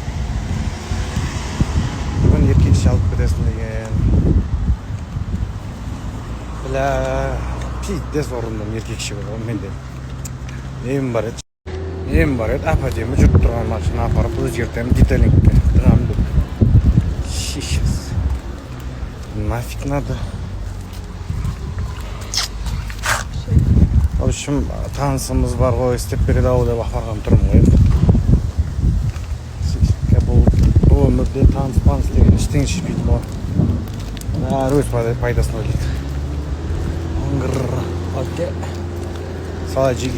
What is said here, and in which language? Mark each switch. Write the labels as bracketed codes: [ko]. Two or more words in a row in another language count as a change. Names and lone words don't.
[kk] Бүгін еркекше алып кетесің деген. [ru] Біля... [kk] Пиздес орындым еркекші болды, менде. Нем бар еді, әп-әдемі жүріп тұрған машина апарып өзгертем деталингке. Тұрам деп. [ru] Сейчас. Нафиг надо. В общем, [kk] танысымыз бар ғой, істеп береді ау деп апарған тұрмын ғой. Бұл өмірде таныс деген іштен шешпейді ғой. Бәрі өз пайдасына ойлайды. Окей. Сала жиги.